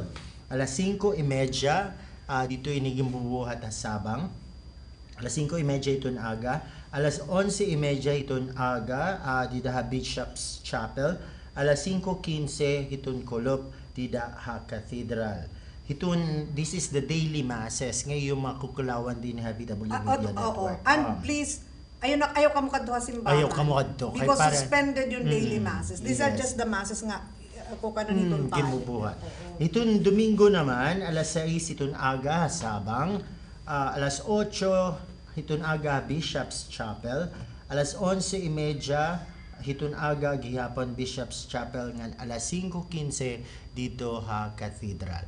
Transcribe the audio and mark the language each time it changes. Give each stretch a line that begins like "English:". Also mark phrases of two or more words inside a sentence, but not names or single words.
Waray: Alas 5:30 dito iniging bubuhat sa Sabang. Alas 5:30 iton aga. Alas 11:30 iton aga dito ha Bishop's Chapel. Alas 5:15 iton Kolop dito ha Cathedral.
English: This is the daily masses
Waray: ngayon makukulawan din ha
English: VW Media Network. And please,
Waray: ayaw ka mo kadto simbahan. Ayaw ka mo kadto.
English: Because suspended yung daily masses. These are just the masses
Waray: nga ako kanon itong kinubuhat. Itong Domingo naman, alas 6 itong aga Sabang, alas 8 itong aga Bishop's Chapel, alas 11:30 hitun aga gihapon Bishop's Chapel ngan alas 5:15 dito ha Cathedral.